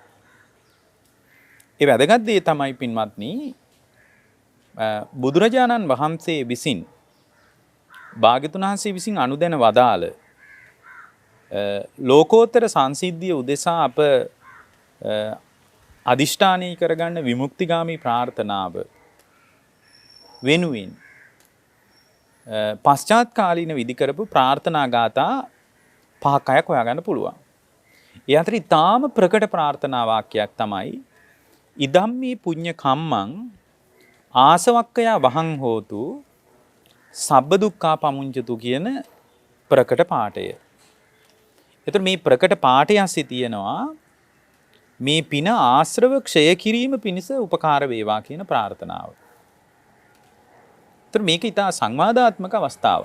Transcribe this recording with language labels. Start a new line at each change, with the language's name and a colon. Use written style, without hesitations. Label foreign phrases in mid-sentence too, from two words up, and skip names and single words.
Sinhala: ඒ වැදගත් දේ තමයි පින්වත්නි බුදුරජාණන් වහන්සේ විසින් භාග්‍යතුන් වහන්සේ විසින් අනුදැන වදාළ ලෝකෝත්තර සංසිද්ධිය උදෙසා අප අදිෂ්ඨානය කරගන්න විමුක්තිගාමී ප්‍රාර්ථනාව වෙනුවෙන් පශ්චාත් කාලීන විදි කරපු ප්‍රාර්ථනා ගාථා 5ක් හොයාගන්න පුළුවන්. ඒ අතර ඉතාම ප්‍රකට ප්‍රාර්ථනා වාක්‍යයක් තමයි
Pali: ඉදම්මේ පුඤ්ඤ කම්මං ආසවක්කයා වහං හෝතු සබ්බ දුක්ඛා පමුංචතු
Sinhala: කියන ප්‍රකට පාඨය. එතකොට මේ ප්‍රකට පාඨය ඇස්සේ තියෙනවා මේ පින ආශ්‍රව ක්ෂය කිරීම පිණිස උපකාර වේවා කියන ප්‍රාර්ථනාව. එතකොට මේක ඊට සංවාදාත්මක අවස්ථාවක්.